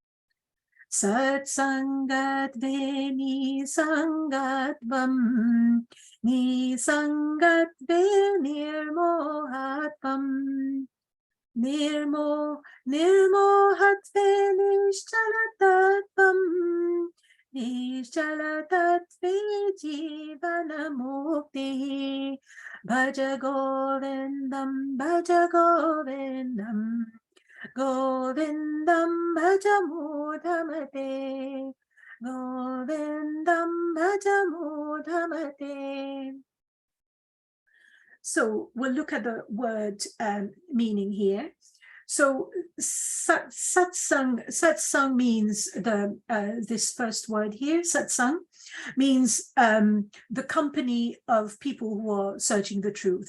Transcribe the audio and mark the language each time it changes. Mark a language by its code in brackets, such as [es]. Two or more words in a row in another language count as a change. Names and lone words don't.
[sa] सत्सङ्गत्वे निस्सङ्गत्वं निस्सङ्गत्वे निर्मोहत्वं निर्मोहत्वे निश्चलतत्त्वं निश्चलतत्त्वे जीवन्मुक्तिः. भज गोविन्दं भज गोविन्दं गोविन्दं भज मूढमते गोविन्दं भज मूढमते. [en] So we'll look at the word meaning here. So satsang means this first word here, satsang, means the company of people who are searching the truth.